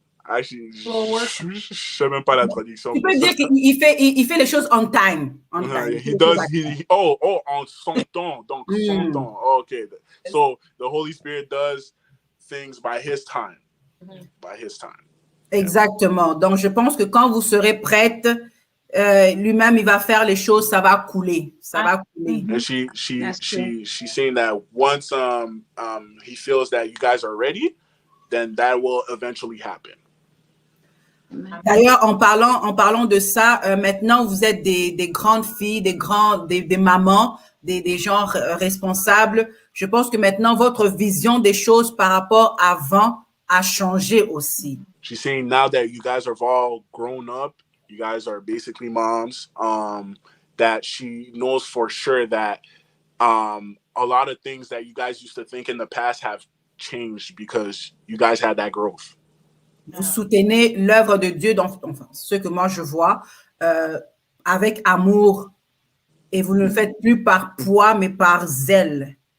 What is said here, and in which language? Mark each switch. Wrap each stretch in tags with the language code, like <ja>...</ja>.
<fr>Actually, je sais même pas la traduction. Tu peux dire qu'il fait les choses</fr> <en>on time. On time. He does.</en> <fr>En son temps. Donc, son temps. Okay.</fr> <en>So the Holy Spirit does things by his time. By his time.</en> <fr>Exactement. Donc, je pense que quand vous serez prête, lui-même, il va faire les choses, ça va couler. Ça va couler.</fr> <en>And she's saying that once he feels that you guys are ready, then that will eventually happen.</en> <fr>D'ailleurs, en parlant de ça, maintenant, vous êtes des grandes filles, des mamans, des gens responsables. Je pense que maintenant, votre vision des choses par rapport à avant a changé aussi.</fr> <en>She's saying now that you guys have all grown up, you guys are basically moms, that she knows for sure that a lot of things that you guys used to think in the past have changed because you guys had that growth.</en> <fr>Vous soutenez l'œuvre de Dieu, enfin, ce que moi je vois, avec amour, et vous ne le faites plus par poids, mais par zèle.</fr>